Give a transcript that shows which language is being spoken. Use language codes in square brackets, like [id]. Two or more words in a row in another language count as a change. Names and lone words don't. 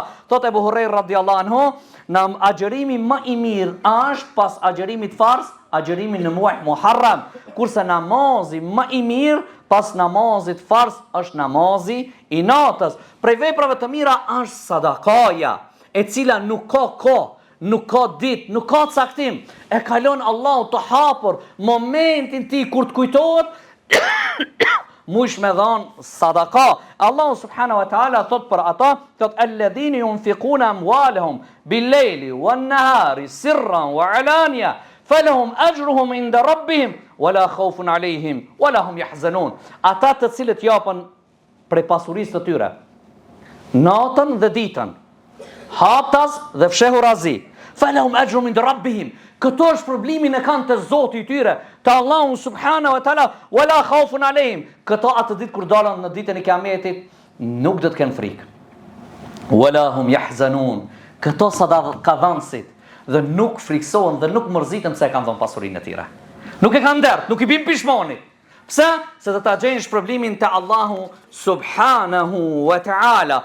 [sq] Thot Ebu Hurajra [ar] رَضِيَ اللَّهُ عَنْهُ, [sq] në agjërimi më i mirë është pas agjërimit farz, agjërimi në muaj Muharram, kurse namazi më i mirë pas namazit farz është namazi i natës. Prej veprave të mira është sadakaja, e cila nuk ka kohë, nuk ka ditë, nuk ka caktim. E kalon Allahu të hapur momentin ti kur të kujtohet mush me dhanë sadaka. [ar] Allahu سُبْحَانَهُ وَتَعَالَى [sq] thot për ata, thot [ar] الَّذِينَ يُنْفِقُونَ أَمْوَالَهُمْ بِاللَّيْلِ وَالنَّهَارِ سِرًّا وَعَلَانِيَةً فَلَهُمْ أَجْرُهُمْ عِنْدَ رَبِّهِمْ وَلَا خَوْفٌ عَلَيْهِمْ وَلَا هُمْ يَحْزَنُونَ. [sq] Ata të cilët japën prej pasurisë të tyre natën dhe ditën, haptas dhe fshehurazi, [ar] فَلَهُمْ أَجْرُهُمْ عِنْدَ رَبِّهِمْ. [sq] Këto është problemin e kanë të Zoti i tyre, të Allahu [ar] سُبْحَانَهُ وَتَعَالَى, وَلَا خَوْفٌ عَلَيْهِمْ. [sq] Këto atë ditë kur dalën në ditën e Kiametit, nuk do të kenë frikë. [ar] وَلَا هُمْ يَحْزَنُونَ. [sq] Këto sadakadhanësit dhe nuk friksohen dhe nuk mërziten pse kanë dhënë pasurinë e tyre. Nuk e kanë dert, nuk i bin pishmonit. Pse? Se të ta gjejnë shpërblimin te Allahu [ar] سُبْحَانَهُ وَتَعَالَى.